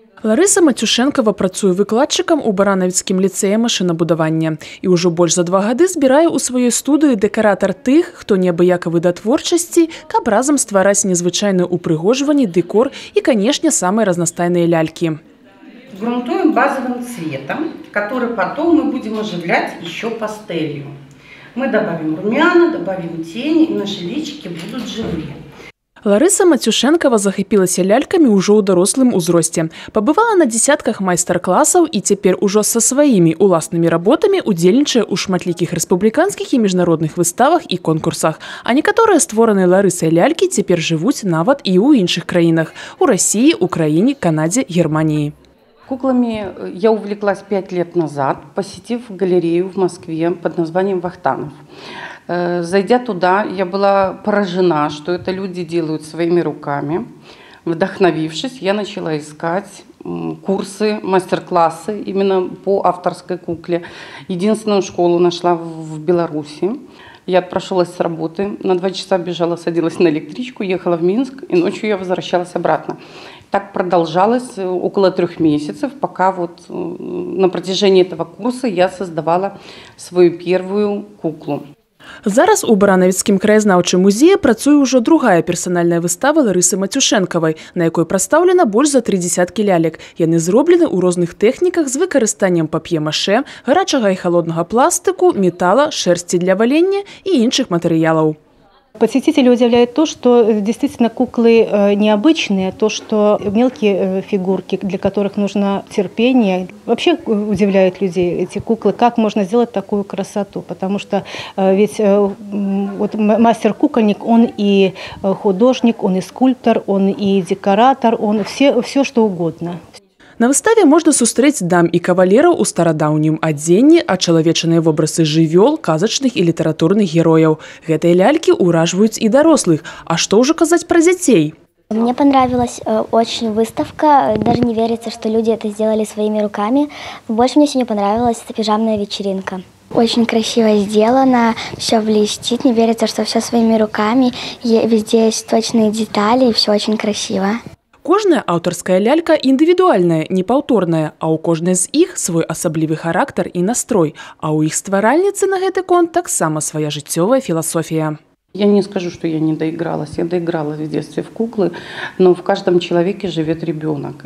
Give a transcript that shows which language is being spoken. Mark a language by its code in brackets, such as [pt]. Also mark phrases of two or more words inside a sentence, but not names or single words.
[be] Ларыса Матюшэнкава працуе выкладчыкам у Баранавіцкім ліцэі машынабудавання. І ўжо больш за 2 гады збірае ў сваёй студыі дэкаратар тых, хто неабыякавы да творчасці, каб разам ствараць незвычайнае упрыгожванне, дэкор і, канешне, самыя разнастайныя лялькі. [ru] Грунтуем базовым цветом, который потом мы будем оживлять еще пастелью. Мы добавим румяна, добавим тени, и наши личики будут живые. [be] Ларыса Матюшэнкава захапілася лялькамі ўжо ў дарослым узросце. Пабывала на дзесятках майстар-класаў і цяпер ужо са сваімі уласнымі работамі удзельнічае ў шматлікіх рэспубліканскіх і міжнародных выставах і конкурсах. А некаторыя створаныя Ларысай лялькі цяпер жывуць нават і ў іншых краінах – у России, Украине, Канаде, Германии. [ru] Куклами я увлеклась 5 лет назад, посетив галерею в Москве под названием «Вахтанов». Зайдя туда, я была поражена, что это люди делают своими руками. Вдохновившись, я начала искать курсы, мастер-классы именно по авторской кукле. Единственную школу нашла в Беларуси. Я отпрошилась с работы, на 2 часа бежала, садилась на электричку, ехала в Минск, и ночью я возвращалась обратно. Так продолжалось около 3 месяцев, пока вот на протяжении этого курса я создавала свою первую куклу. [be] Зараз у Баранавіцкім краязнаўчым музеі працуе ўжо другая персанальная выстава Ларысы Матюшэнкавай, на якой прадстаўлена больш за 30 лялек. Яны зроблены ў розных тэхніках з выкарыстаннем пап'е-маше, гарачага і халоднага пластыку, метала, шэрсці для валення і іншых матэрыялаў. [ru] Посетителей удивляет то, что действительно куклы необычные, то, что мелкие фигурки, для которых нужно терпение. Вообще удивляют людей эти куклы, как можно сделать такую красоту, потому что ведь вот мастер-кукольник, он и художник, он и скульптор, он и декоратор, он все что угодно. [be] На выставе можна сустрэць дам і кавалераў у старадаўнім адзенні, ачалавечаныя вобразы жывёл, казачных і літаратурных герояў. Гэтыя лялькі ўражваюць і дарослых. А што ўжо казаць пра дзяцей? [ru] Мне понравилась очень выставка. Даже не верится, что люди это сделали своими руками. Больше мне сегодня понравилась пижамная вечеринка. Очень красиво сделано, все блестит, не верится, что все своими руками. Везде есть точные детали, и все очень красиво. [be] Кожная аўтарская лялька індывідуальная, непаўторная, а ў кожнай з іх свой асаблівы характар і настрой, а ў іх стваральніцы на гэты конт таксама свая жыццёвая філасофія. [ru] Я не скажу, что я не доигралась. Я доигралась в детстве в куклы, но в каждом человеке живет ребенок.